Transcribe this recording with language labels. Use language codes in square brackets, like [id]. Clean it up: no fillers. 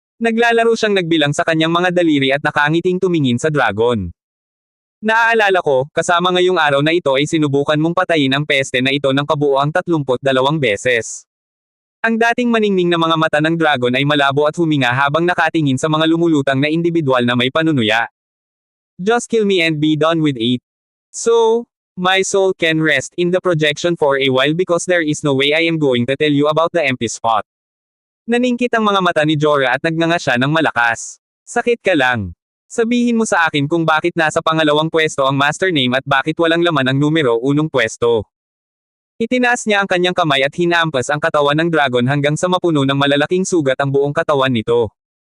[tl] Naglalaro siyang nagbilang sa kanyang mga daliri at nakangiting tumingin sa dragon. Naaalala ko, kasama ngayong araw na ito ay sinubukan mong patayin ang peste na ito ng kabuoang 32 beses. Ang dating maningning na mga mata ng dragon ay malabo at huminga habang nakatingin sa mga lumulutang na individual na may panunuya. [en] Just kill me and be done with it. So, my soul can rest in the projection for a while because there is no way I am going to tell you about the empty spot. [tl] Naningkit ang mga mata ni Jorah at nagnganga siya ng malakas. Sakit ka lang. Sabihin mo sa akin kung bakit nasa pangalawang pwesto ang master name at bakit walang laman ang numero 1 pwesto. Itinaas niya ang kanyang kamay at hinampas ang katawan ng dragon hanggang sa mapuno ng malalaking sugat ang buong katawan nito.